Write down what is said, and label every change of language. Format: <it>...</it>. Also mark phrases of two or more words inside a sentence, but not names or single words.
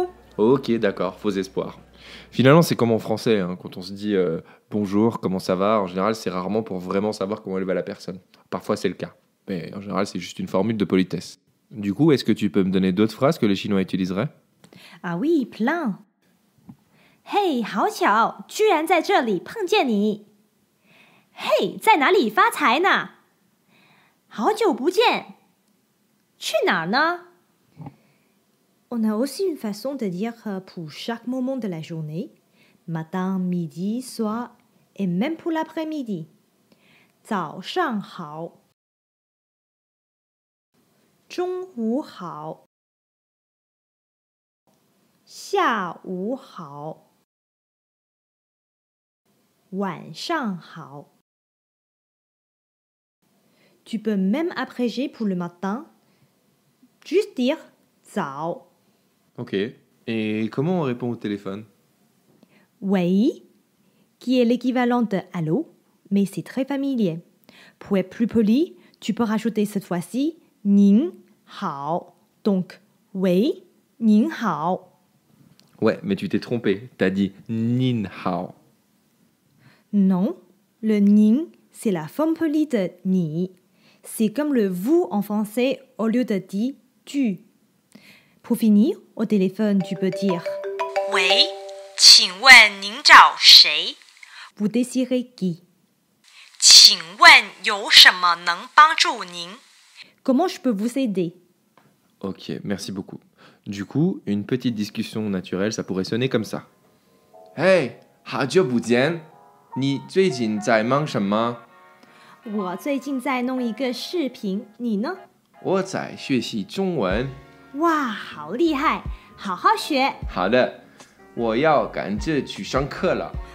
<fr>Ok, d'accord, faux espoir. Finalement, c'est comme en français, hein, quand on se dit bonjour, comment ça va, en général, c'est rarement pour vraiment savoir comment elle va la personne. Parfois, c'est le cas, mais en général, c'est juste une formule de politesse. Du coup, est-ce que tu peux me donner d'autres phrases que les Chinois utiliseraient? Ah oui, plein.</fr> <zh>Hey, 好巧，居然在这里碰见你。嘿，在哪里发财呢？好久不见，去哪儿呢?</zh> <fr>On a aussi une façon de dire pour chaque moment de la journée, matin, midi, soir, et même pour l'après-midi.</fr> <zh>早上好，中午好，下午好，晚上好.</zh> <fr>Tu peux même abréger pour le matin, juste dire 早. Ok. Et comment on répond au téléphone? 喂, qui est l'équivalent de allô, mais c'est très familier. Pour être plus poli, tu peux rajouter cette fois-ci 您好. Donc, oui,</fr> <zh>您好.</zh> <fr>Ouais, mais tu t'es trompé. T'as dit</fr> <zh>您好.</zh> <fr>Non, le 您, c'est la forme polie de 你. C'est comme le vous en français au lieu de dire tu. Pour finir, au téléphone, tu peux dire</fr> <zh>喂，请问您找谁？</zh> <fr>Vous désirez qui?</fr> <zh>请问有什么能帮助您？</zh> <fr>Comment je peux vous aider? Ok, merci beaucoup. Du coup, une petite discussion naturelle, ça pourrait sonner comme ça.</fr> <zh>Hey, 好久不见，你最近在忙什么？我最近在弄一个视频，你呢？我在学习中文。哇，好厉害！好好学。好的，我要赶着去上课了。</zh>